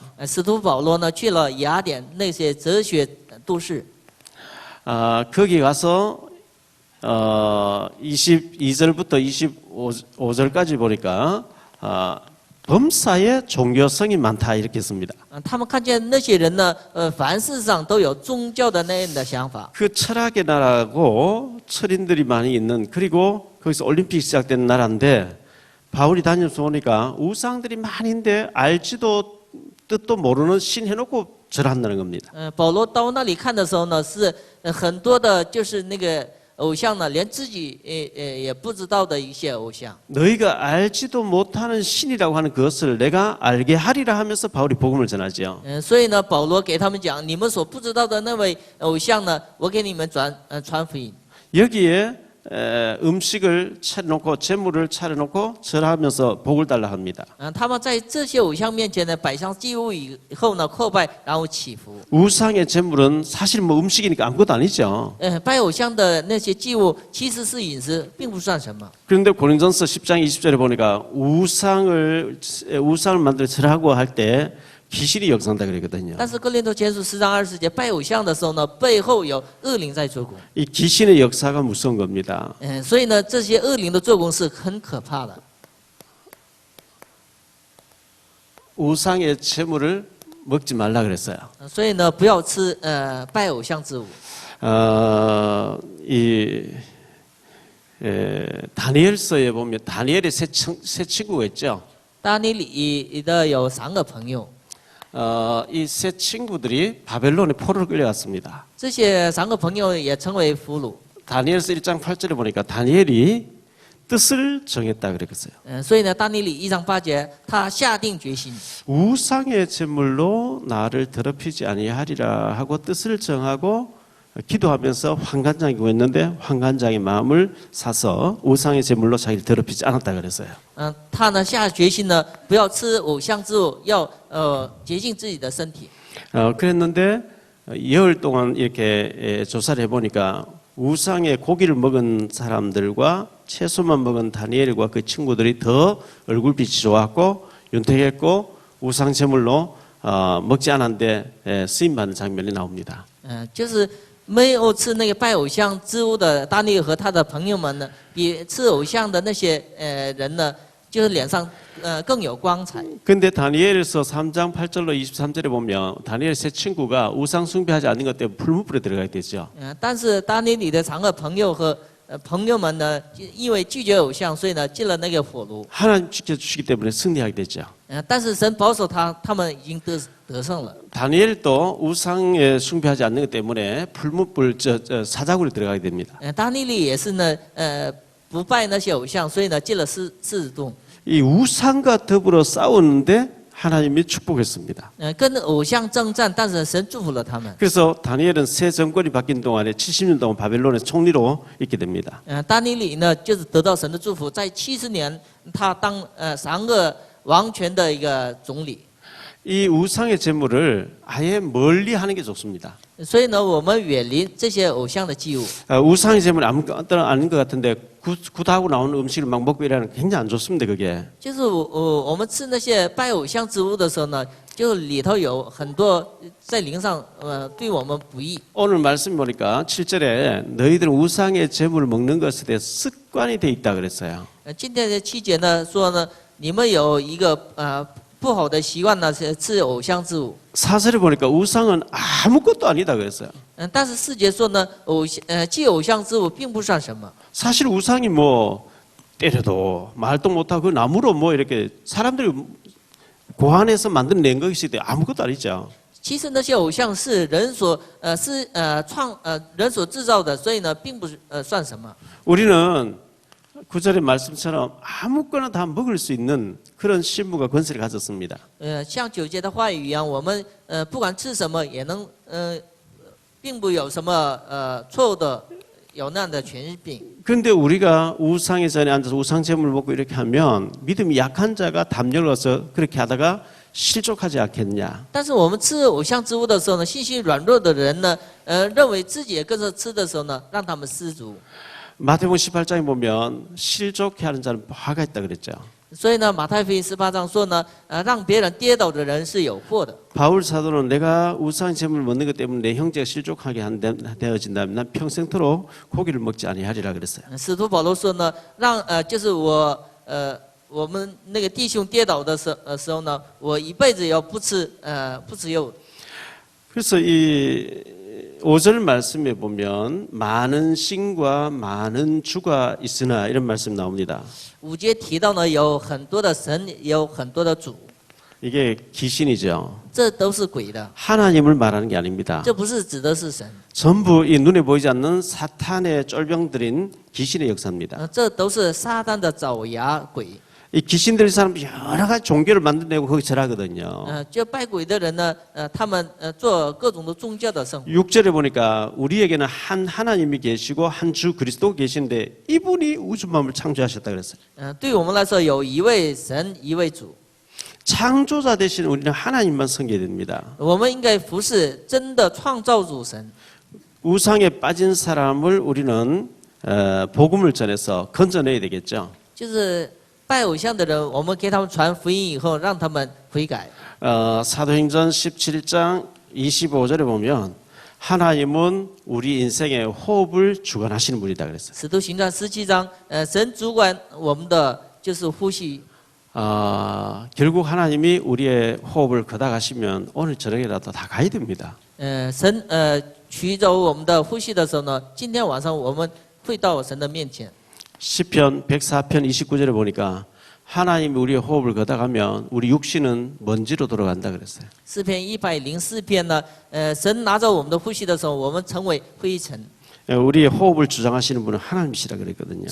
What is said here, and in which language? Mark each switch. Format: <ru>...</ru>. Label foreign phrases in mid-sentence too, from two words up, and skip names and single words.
<zh>使徒保罗呢，去了雅典那些哲学都市。</zh> <ko>거기 가서 22절부터 25절까지 보니까 범사에 종교성이 많다 이렇게 씁니다.</ko> <zh>他们看见那些人呢，凡事上都有宗教的那样的想法。</zh> <ko>그 철학의 나라고 철인들이 많이 있는 그리고 거기서 올림픽이 시작된 나라인데 바울이 다니면서 보니까 우상들이 많이 있는데 알지도 뜻도 모르는 신 해놓고 절한다는 겁니다.</ko> <zh>保罗到那里看的时候呢，是很多的，就是那个偶像呢，连自己也不知道的一些偶像。</zh> <ko>너희가 알지도 못하는 신이라고 하는 그것을 내가 알게 하리라 하면서 바울이 복음을 전하죠.</ko> <zh>所以呢，保罗给他们讲，你们所不知道的那位偶像呢，我给你们传福音。</zh> <ko>여기에 음식을 차려놓고 재물을 차려놓고 절하면서 복을 달라 합니다.</ko> <zh>他们在这些偶像面前呢，摆上祭物以后呢，叩拜，然后祈福。</zh> <ko>우상의 재물은 사실 뭐 음식이니까 아무것도 아니죠.</ko> <zh>拜偶像的那些祭物其实是饮食，并不算什么。</zh> <ko>그런데 고린도전서 10장 20절에 보니까 우상을 만들어 절하고 할 때 귀신이 역사한다 그러거든요.</ko> <zh>但是哥林多前书10章20节，拜偶像的时候呢，背后有恶灵在做工。</zh> <ko>이 귀신의 역사가 무서운 겁니다.</ko> <zh>所以呢，这些恶灵的做工是很可怕的。</zh> <ko>우상의 재물을 먹지 말라 그랬어요.</ko> <zh>所以呢，不要吃拜偶像之物。</zh> <ko>다니엘서에 보면 다니엘의 세 친구가 있죠.</ko> <zh>大尼里的有3个朋友，</zh> <ko>이 세 친구들이 바벨론에 포로를 끌려갔습니다.</ko> <zh>这些3个朋友也成为俘虏。</zh> <ko>다니엘서 1장 8절에 보니까 다니엘이 뜻을 정했다 그랬어요.</ko> <zh>所以呢，大尼里1章8节，他下定决心，</zh> <ko>우상의 제물로 나를 더럽히지 아니하리라 하고 뜻을 정하고 기도하면서 환관장이 구했는데 환관장의 마음을 사서 우상의 제물로 자기를 더럽히지 않았다 그랬어요.</ko> <zh>他呢下决心呢，不要吃偶像之物，要洁净自己的身体。</zh> <ko>그랬는데 열흘 동안 이렇게 조사를 해보니까 우상의 고기를 먹은 사람들과 채소만 먹은 다니엘과 그 친구들이 더 얼굴빛이 좋았고 윤택했고 우상 제물로 먹지 않았는데 쓰임받는 장면이 나옵니다.</ko> <zh>就是没有吃那个拜偶像之物的大尼和他的朋友们呢，比吃偶像的那些人呢，就是脸上更有光彩。</zh> <ko>근데 다니엘에서 3장 8절로 23절에 보면 다니엘 세 친구가 우상 숭배하지 않는 것 때문에 풀무불에 들어가게 되죠.</ko> <zh>但是大尼里的3个朋友和朋友们呢，因为拒绝偶像，所以呢进了那个火炉。</zh> <ko>하나님 지켜주시기 때문에 승리하게 되죠.</ko> <zh>但是神保守他们已经得胜了。</zh> <ko>다니엘도 우상에 숭배하지 않는 것 때문에 풀무불 사자굴에 들어가게 됩니다.</ko> <zh>大尼里也是呢，不拜那些偶像，所以呢进了狮子洞。</zh> <ko>이 우상과 더불어 싸우는데 하나님이 축복했습니다.</ko> <zh>跟偶像征战，但是神祝福了他们。</zh> <ko>그래서 다니엘은 새 정권이 바뀐 동안에 70년 동안 바벨론의 총리로 있게 됩니다.</ko> <zh>大尼里呢，就是得到神的祝福，在70年，他当3个王权的一个总理。</zh> <ko>이 우상의 제물을 아예 멀리 하는 게 좋습니다.</ko> <zh>所以呢，我们远离这些偶像的祭物。</zh> <ko>우상의 제물이 아무것도 아닌 것 같은데 굿하고 나오는 음식을 막 먹고 이러는 굉장히 안 좋습니다. 그게.</ko> <zh>就是我们吃那些拜偶像之物的时候呢，就里头有很多在灵上对我们不义。</zh> <ko>오늘 말씀 보니까 7절에 너희들은 우상의 제물을 먹는 것에 대해 습관이 돼 있다 그랬어요.</ko> <zh>今天的7节呢说呢，你们有一个不好的习惯呢是吃偶像之物。</zh> <ko>사설에 보니까 우상은 아무것도 아니다 그랬어요.</ko> <zh>但是世界说呢，祭偶像之物并不算什么。</zh> <ko>사실 우상이 뭐 때려도 말도 못하고 그 나무로 뭐 이렇게 사람들이 고안해서 만들어낸 것이기 때문에 아무것도 아니죠.</ko> <zh>其实那些偶像是人所人所制造的，所以呢，并不算什么。</zh> <ko>우리는 구절의 말씀처럼 아무거나 다 먹을 수 있는 그런 신분과 권세를 가졌습니다.</ko> <zh>像9节的话语一样，我们不管吃什么也能并不有什么错误的，有那样的权柄。</zh> <ko>그런데 우리가 우상의 전에 앉아서 우상 제물을 먹고 이렇게 하면 믿음이 약한 자가 담열어서 그렇게 하다가 실족하지 않겠냐?</ko> <zh>但是我们吃偶像之物的时候呢，信心软弱的人呢，认为自己也跟着吃的时候呢，让他们失足。</zh> <ko>마태복음 18장에 보면 실족해 하는 자는 화가 있다 그랬죠.</ko> <zh>所以呢，马太福音18章说呢，让别人跌倒的人是有祸的。</zh> <ko>바울 사도는 내가 우상 제물 먹는 것 때문에 내 형제가 실족하게 되어진다면 난 평생토록 고기를 먹지 아니하리라 그랬어요.</ko> <zh>使徒保罗说呢，就是我们那个弟兄跌倒的时候呢，我一辈子要不吃肉。</zh> <ko>그래서 이 5절 말씀에 보면 많은 신과 많은 주가 있으나 이런 말씀 나옵니다.</ko> <zh>5 节提到呢，有很多的神，也有很多的主，</zh> <ko>이게 귀신이죠.</ko> <zh>这都是鬼的，</zh> <ko>하나님을 말하는 게 아닙니다.</ko> <zh>这不是指的是神，</zh> <ko>전부 이 눈에 보이지 않는 사탄의 쫄병들인 귀신의 역사입니다.</ko> <zh>这都是撒旦的爪牙鬼。</zh> <ko>이 귀신들이 사람들이 여러 가지 종교를 만들어내고 거기 절하거든요.</ko> <zh>就拜鬼的人呢，他们做各种的宗教的生活。</zh> <ko>6절에 보니까 우리에게는 한 하나님이 계시고 한 주 그리스도 계신데 이분이 우주만물을 창조하셨다 그랬어요.</ko> <zh>对我们来说，有一位神，一位主。</zh> <ko>창조자 대신 우리는 하나님만 섬겨야 됩니다.</ko> <zh>我们应该服侍真的创造主神。</zh> <ko>우상에 빠진 사람을 우리는 복음을 전해서 건져내야 되겠죠.</ko> <zh>就是拜偶像的人，我们给他们传福音以后，让他们悔改。</zh> <ko>사도행전 17장 25절에 보면 하나님은 우리 인생의 호흡을 주관하시는 분이다 그랬어요.</ko> <zh>使徒行传17章，神主管我们的就是呼吸。</zh> <ko>결국 하나님이 우리의 호흡을 거다가시면 오늘 저녁이라도 다 가야 됩니다.</ko> <zh>神取走我们的呼吸的时候呢，今天晚上我们会到神的面前。</zh> <ko>시편 104편 29절에 보니까 하나님이 우리의 호흡을 거다가면 우리 육신은 먼지로 돌아간다 그랬어요.</ko> <zh>诗篇104篇呢，神拿走我们的呼吸的时候，我们成为灰尘。</zh> <ko>우리의 호흡을 주장하시는 분은 하나님이시라 그랬거든요.</ko>